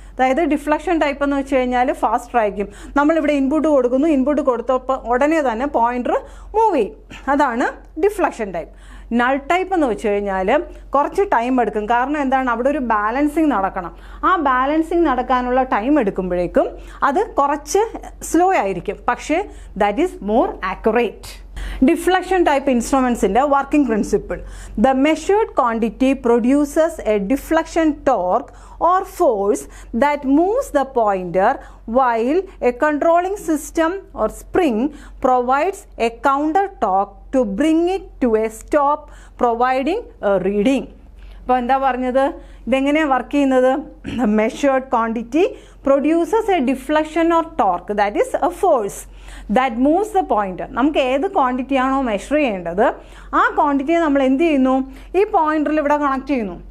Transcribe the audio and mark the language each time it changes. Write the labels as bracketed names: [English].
[Malayalam] അതായത് deflection type എന്ന് വെച്ച് കഴിഞ്ഞാൽ ഫാസ്റ്റർ ആയിരിക്കും. നമ്മളിവിടെ ഇൻപുട്ട് കൊടുക്കുന്നു, ഇൻപുട്ട് കൊടുത്തപ്പോൾ ഉടനെ തന്നെ പോയിൻ്റർ മൂവ് ചെയ്യും. അതാണ് ഡിഫ്ലക്ഷൻ ടൈപ്പ്. നൾ ടൈപ്പ് എന്ന് വെച്ച് കഴിഞ്ഞാൽ കുറച്ച് ടൈം എടുക്കും. കാരണം എന്താണ്, അവിടെ ഒരു ബാലൻസിങ് നടക്കണം. ആ ബാലൻസിങ് നടക്കാനുള്ള ടൈം എടുക്കുമ്പോഴേക്കും അത് കുറച്ച് സ്ലോ ആയിരിക്കും, പക്ഷേ [English] That is more accurate. Deflection type instruments in the working principle. The measured quantity produces a deflection torque or force that moves the pointer, while a controlling system or spring provides a counter torque to bring it to a stop, providing a reading. [Malayalam] അപ്പോൾ എന്താ പറഞ്ഞത്, ഇതെങ്ങനെയാണ് work ചെയ്യുന്നത്? [English] Measured quantity produces a deflection or torque that is a force that moves the pointer. [Malayalam] നമുക്ക് ഏത് quantity ആണോ measure ചെയ്യേണ്ടത് ആ ക്വാണ്ടിറ്റിയെ നമ്മൾ എന്ത് ചെയ്യുന്നു, ഈ പോയിന്ററിൽ ഇവിടെ കണക്ട് ചെയ്യുന്നു.